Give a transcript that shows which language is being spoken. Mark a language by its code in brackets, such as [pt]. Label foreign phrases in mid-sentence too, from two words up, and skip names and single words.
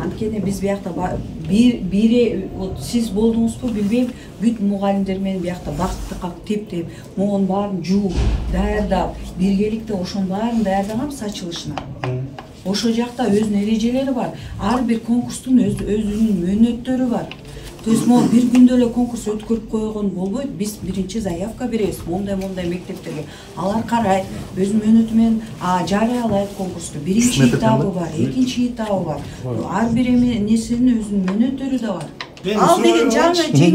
[ky] Анткени биз биякта бири сиз болдуңузбу билбейм, бүт мугалимдер менен биякта бактыкка тептеп, могун баарын жууп, даярдап, биргеликте ошонун баарын даярдаганбыз ачылышына. Ошол жакта өзүнүн эрежелери бар. Ар бир конкурстун өзүнүн мөөнөттөрү бар. [ru] То есть [ky] могу бир күндө эле конкурс өткөрүп койгон болбойт. Биз биринчи заявка беребиз. Мондай мектептерге. Алар карайт, өзүнүн мөөнөтү менен жарыялайт конкурсту. Биринчи этабы бар, экинчи этабы бар. Ар бир нерсенин өзүнүн мөөнөттөрү да бар. Ал деген жаңы